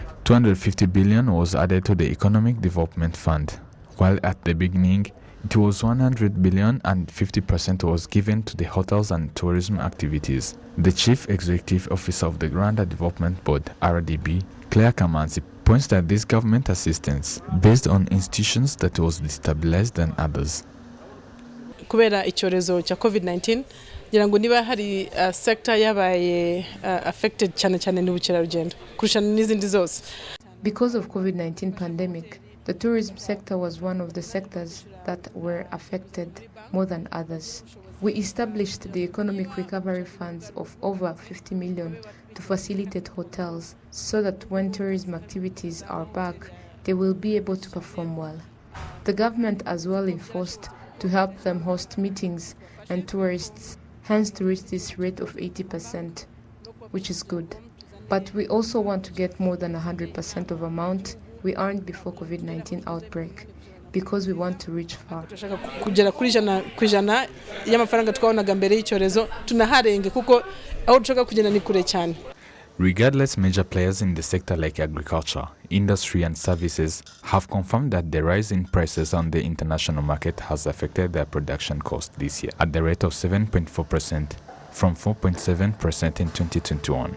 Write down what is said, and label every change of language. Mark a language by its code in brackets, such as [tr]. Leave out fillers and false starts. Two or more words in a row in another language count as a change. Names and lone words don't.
[en] 250 billion was added to the Economic Development Fund, while at the beginning it was 100 billion and 50% was given to the hotels and tourism activities. The Chief Executive Officer of the Rwanda Development Board, RDB, Claire Kamanzi, points that this government assistance based on institutions that was destabilized than others. [rw] Kubera icyorezo cya COVID-19 ngira ngo niba hari sector yabaye affected cyane n'ubukerarugendo kurusha n'izindi zose. [en] Because of COVID-19 pandemic, the tourism sector was one of the sectors that were affected more than others. We established the economic recovery funds of over 50 million to facilitate hotels so that when tourism activities are back, they will be able to perform well. The government as well enforced to help them host meetings and tourists, hence to reach this rate of 80%, which is good. But we also want to get more than 100% of amount we earned before COVID-19 outbreak, because we want to reach far. [rw] Kugera kuri 100% y'amafaranga twabonaga mbere y'icyorezo tunaharenge kuko aho dushaka kugenda ni kure cyane. [en] Regardless, major players in the sector like agriculture, industry and services have confirmed that the rise in prices on the international market has affected their production cost this year at the rate of 7.4% from 4.7% in 2021.